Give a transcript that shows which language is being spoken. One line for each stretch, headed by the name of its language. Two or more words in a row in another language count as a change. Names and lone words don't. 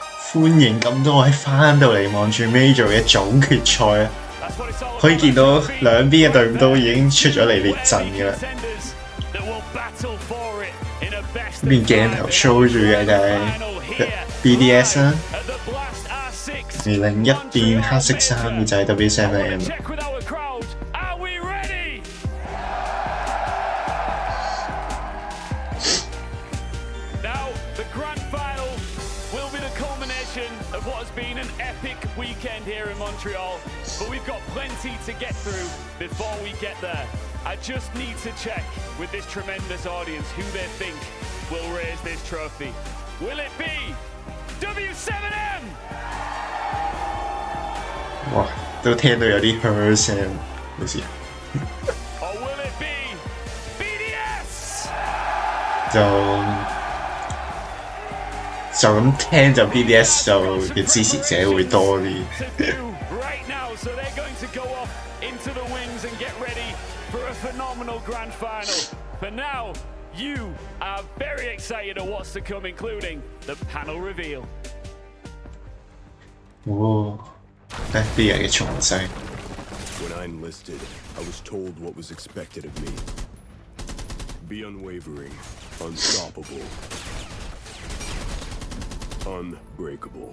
Cantonese: 歡迎咁多位翻到嚟 Montreal Major 嘅總決賽啊！可以見到兩邊嘅隊伍都已經出咗嚟列陣嘅啦。呢邊鏡頭 show 住嘅就係 BDS 啦，而另一邊黑色衫嘅就係 W7M。
English: Of what has been an epic weekend here in Montreal, but we've got plenty to get through before we get there. I just need to check with this tremendous audience who they think will raise this trophy. Will it be W7M?
Cantonese: 哇，都聽到有啲噓聲，好似。
English: Or will it be BDS?
Cantonese: 就咁聽就 BDS 就嘅支持者會多啲。
English: Right now, so they're going to go off into the wings and get ready for a phenomenal grand final. For now, you are very excited at what's to come, including the panel reveal.
Cantonese: 哦，FBI 嘅重勢。
English: When I enlisted, I was told what was expected of me. Be unwavering, unstoppable. Unbreakable.